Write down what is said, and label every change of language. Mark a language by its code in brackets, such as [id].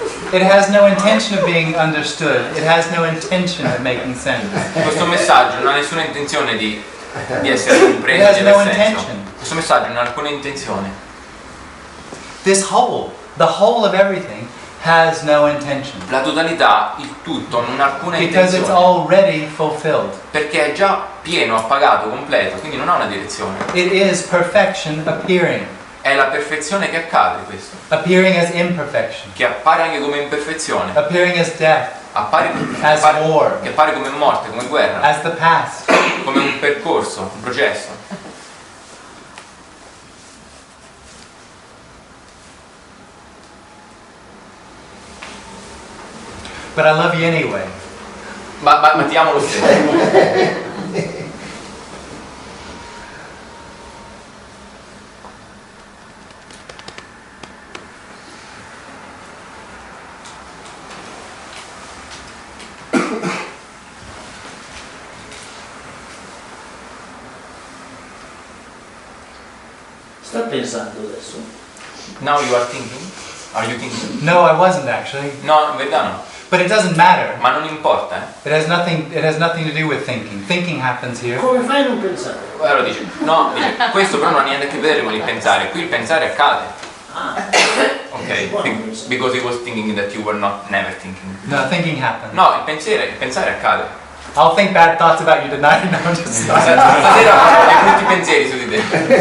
[en] It has no intention of being understood. It has no intention of making sense. [it] Questo messaggio non ha nessuna intenzione di essere compreso, di avere senso. Questo messaggio non ha alcuna intenzione. [en] This whole, the whole of everything, has no intention. [it] La totalità, il tutto, non ha alcuna [en] Because it's [it] intenzione. [en] already fulfilled. [it] Perché è già pieno, appagato, completo, quindi non ha una direzione. [en] It is perfection appearing. [it] È la perfezione che accade questo. [en] Appearing as imperfection. [it] Che appare anche come imperfezione. [en] Appearing as death. As war. [it] Che appare come morte, come guerra. [en] As the past. [it] Come un percorso, un processo. [en] But I love you anyway. [it] Ma ti amo lo stesso. Sta pensando adesso? [en] Now you are thinking? Are you thinking? No, I wasn't actually. [it] No, in verità no. [en] But it doesn't matter. [it] Ma non importa, [en] It has nothing to do with thinking. Thinking happens here. [it] Come fai a non pensare? Allora dice, no, dice, questo però non ha niente a che vedere con il pensare. Qui il pensare accade. Ok? [en] Because he was thinking that you were not never thinking. No, thinking happens. [it] No, il pensare accade. [en] I'll think bad thoughts about you tonight. No, I'm just [it] Stasera ho brutti pensieri su di te.